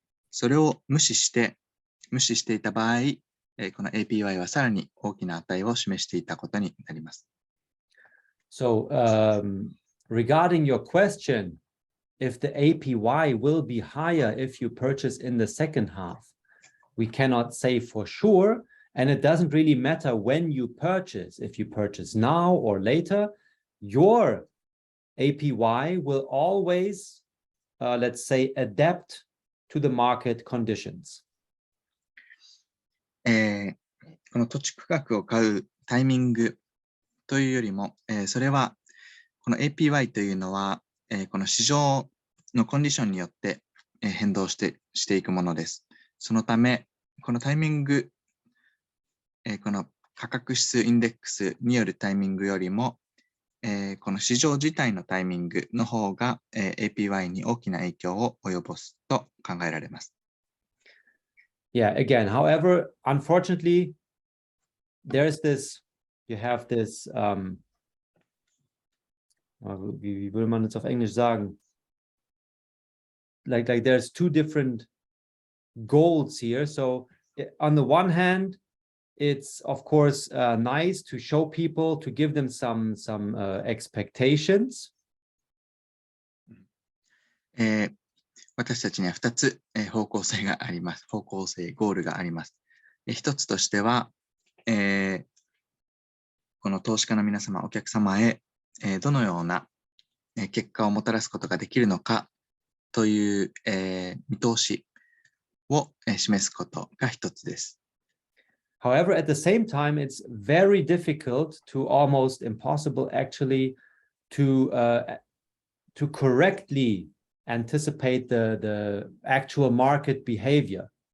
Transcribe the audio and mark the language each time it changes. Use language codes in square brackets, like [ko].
[ja] それを無視していた場合、この APY はさらに大きな値を示していたことになります。 [en] So, regarding your question, if the APY will be higher if you purchase in the second half, we cannot say for sure, and it doesn't really matter when you purchase. If you purchase now or later, your APY will always, let's say, adapt to the market conditions. [ja] この土地区画を買うタイミングというよりも、それはこの APY というのは、この市場のコンディションによって、変動していくものです。そのため、このタイミング、この価格指数インデックスによるタイミングよりも、この市場自体のタイミングの方が、APY に大きな影響を及ぼすと考えられます。 [en] Yeah, again, however, unfortunately, there's this, you have this, [de] wie würde man jetzt auf Englisch sagen? [en] Like there's two different goals here. So on the one hand, it's of course nice to show people, to give them some expectations. [ja] 私たちには2つ、方向性、ゴールがあります。一つとしては、この投資家の皆様、お客様へ、どのような、結果をもたらすことができるのかという、見通しを、示すことが一つです。 [en] However, at the same time, it's very difficult to almost impossible actually to correctly anticipate the actual market behavior.